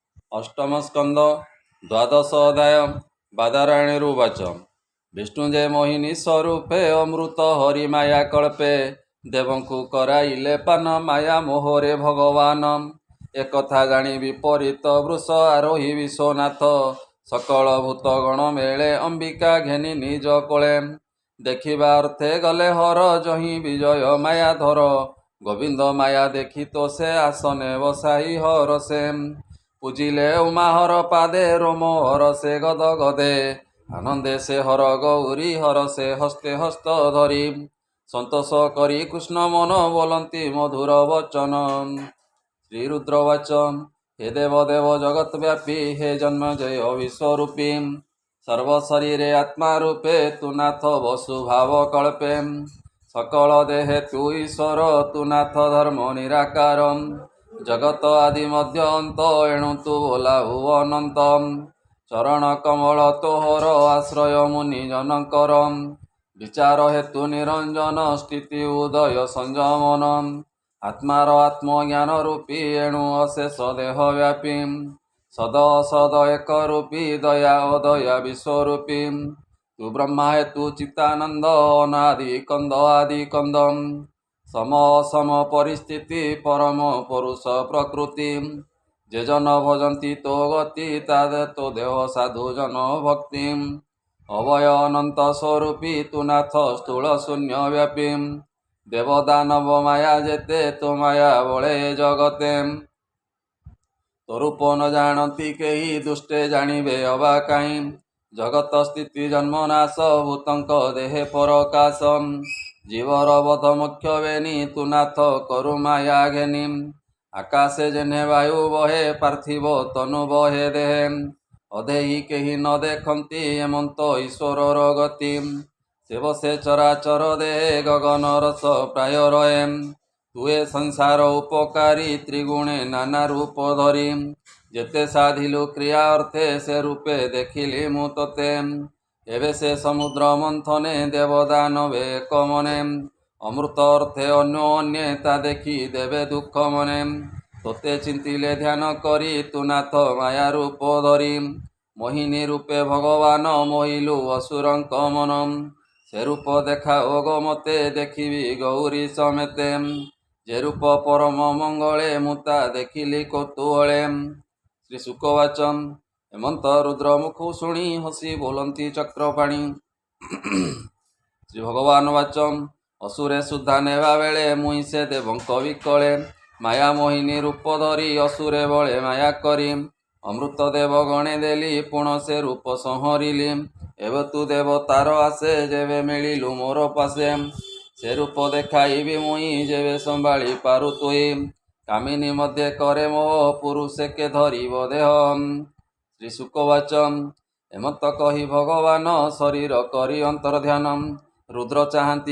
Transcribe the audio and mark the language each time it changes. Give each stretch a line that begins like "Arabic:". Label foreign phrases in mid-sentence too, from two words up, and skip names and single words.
Odia: ଅଷ୍ଟମ ସ୍କନ୍ଦ ଦ୍ୱାଦଶ ଅଧ୍ୟାୟ ବାଦାରାୟଣୀରୁବାଚ ବିଷ୍ଣୁଜେ ମୋହିନୀ ସ୍ୱରୂପେ ଅମୃତ ହରି ମାୟା କଲ୍ପେ ଦେବଙ୍କୁ କରାଇଲେ ପାନ ମାୟା ମୋହରେ ଭଗବାନ ଏକଥା ଜାଣି ବିପରୀତ ବୃଷ ଆରୋହୀ ବିଶ୍ୱନାଥ ସକଳ ଭୂତଗଣ ମେଳେ ଅମ୍ବିକା ଘେନି ନିଜ କୋଳେ ଦେଖିବା ଅର୍ଥେ ଗଲେ ହର ଜହି ବିଜୟ ମାୟା ଧର ଗୋବିନ୍ଦ ମାୟା ଦେଖି ତୋ ସେ ଆସନେ ବସାଇ ହର ସେ ପୂଜିଲେ ଉମାହର ପାଦେ ରୋମ ହର ସେ ଗଦ ଗଦେ ଆନନ୍ଦେ ସେ ହର ଗୌରୀ ହର ସେ ହସ୍ତେ ହସ୍ତ ଧରି ସନ୍ତୋଷ କରି କୃଷ୍ଣ ମନ ବୋଲନ୍ତି ମଧୁର ବଚନ। ଶ୍ରୀରୁଦ୍ରଉବାଚ ହେ ଦେବ ଦେବ ଜଗତ ବ୍ୟାପୀ ହେ ଜନ୍ମ ଜୟ ବିଶ୍ୱରୂପୀ ସର୍ବଶରୀରେ ଆତ୍ମା ରୂପେ ତୁ ନାଥ ବସୁ ଭାବ କଲ୍ପେ ସକଳ ଦେହେ ତୁ ଈଶ୍ୱର ତୁ ନାଥ ଧର୍ମ ନିରାକାର ଜଗତ ଆଦି ମଧ୍ୟ ଅନ୍ତ ଏଣୁ ତୁ ବୋଲାହୁ ଅନନ୍ତ ଚରଣ କମଳ ତୋହର ଆଶ୍ରୟ ମୁନି ଜନକର ବିଚାର ହେତୁ ନିରଞ୍ଜନ ସ୍ଥିତି ଉଦୟ ସଂଯମନ ଆତ୍ମାର ଆତ୍ମଜ୍ଞାନ ରୂପୀ ଏଣୁ ଅଶେଷ ଦେହ ବ୍ୟାପୀ ସଦ ଅସଦ ଏକ ରୂପୀ ଦୟା ଅଦୟା ବିଶ୍ୱରୂପୀ ତୁ ବ୍ରହ୍ମା ହେତୁ ଚିତ୍ତାନନ୍ଦ ଅନାଦି କନ୍ଦ ଆଦି କନ୍ଦ ସମ ଅସମ ପରିସ୍ଥିତି ପରମ ପୁରୁଷ ପ୍ରକୃତି ଯେ ଜନ ଭଜନ୍ତି ତୋ ଗତି ତାଦ ତୋ ଦେହ ସାଧୁ ଜନ ଭକ୍ତି ଅଭୟ ଅନନ୍ତ ସ୍ୱରୂପୀ ତୁ ନାଥ ସ୍ଥୂଳ ଶୂନ୍ୟ ବ୍ୟାପୀ ଦେବଦାନବ ମାୟା ଯେତେ ତୋ ମାୟା ବଳେ ଜଗତେ ତୋ ରୂପ ନ ଜାଣନ୍ତି କେହି ଦୁଷ୍ଟେ ଜାଣିବେ ଅବା କାହିଁ ଜଗତ ସ୍ଥିତି ଜନ୍ମ ନାଶ ଭୂତଙ୍କ ଦେହେ ପରକାଶ ଜୀବର ବଧ ମୁଖ୍ୟ ବେନି ତୁ ନାଥ କରୁ ମାୟା ଘେନି ଆକାଶେ ଯେନେ ବାୟୁ ବହେ ପାର୍ଥିବ ତନୁ ବହେ ଦେହେ ଅଧେହି କେହି ନ ଦେଖନ୍ତି ଏମନ୍ତ ଈଶ୍ୱର ଗତି ସେବ ସେ ଚରାଚର ଦେହେ ଗଗନ ରସ ପ୍ରାୟ ରହେ ତୁଏ ସଂସାର ଉପକାରୀ ତ୍ରିଗୁଣେ ନାନା ରୂପ ଧରି ଯେତେ ସାଧିଲୁ କ୍ରିୟା ଅର୍ଥେ ସେ ରୂପେ ଦେଖିଲି ମୁ ତୋତେ ଏବେ ସେ ସମୁଦ୍ର ମନ୍ଥନେ ଦେବଦାନବେ ଏକ ମନେ ଅମୃତ ଅର୍ଥେ ଅନ୍ୟୋନ୍ୟେ ତା ଦେଖି ଦେବେ ଦୁଖ ମନେ ତୋତେ ଚିନ୍ତିଲେ ଧ୍ୟାନ କରି ତୁ ନାଥ ମାୟା ରୂପ ଧରି ମୋହିନୀ ରୂପେ ଭଗବାନ ମୋହିଲୁ ଅସୁରଙ୍କ ମନ ସେ ରୂପ ଦେଖା ଓଗ ମତେ ଦେଖିବି ଗୌରୀ ସମେତେ ଯେ ରୂପ ପରମ ମଙ୍ଗଳେ ମୁ ତା ଦେଖିଲି କୌତୂହଳେ। ଶ୍ରୀ ଶୁକଉବାଚ ହେମନ୍ତ ରୁଦ୍ର ମୁଖୁ ଶୁଣି ହସି ବୋଲନ୍ତି ଚକ୍ରପାଣି। ଶ୍ରୀ ଭଗବାନ ଉବାଚ ଅସୁରେ ସୁଧା ନେବା ବେଳେ ମୁହିଁ ସେ ଦେବଙ୍କ ବିକଳେ ମାୟା ମୋହିନୀ ରୂପ ଧରି ଅସୁରେ ବଳେ ମାୟା କରି ଅମୃତ ଦେବ ଗଣେ ଦେଲି ପୁଣ ସେ ରୂପ ସଂହରିଲି ଏବ ତୁ ଦେବ ତାର ଆଶେ ଯେବେ ମିଳିଲୁ ମୋର ପାଶେ ସେ ରୂପ ଦେଖାଇବି ମୁହିଁ ଯେବେ ସମ୍ଭାଳି ପାରୁ ତୁହି କାମିନୀ ମଧ୍ୟ କରେ ମୋହ ପୁରୁଷେ କେ ଧରିବ ଦେହ। ଶ୍ରୀ ଶୁକଉବାଚ ହେମନ୍ତ କହି ଭଗବାନ ଶରୀର କରି ଅନ୍ତର ଧ୍ୟାନ ରୁଦ୍ର ଚାହାନ୍ତି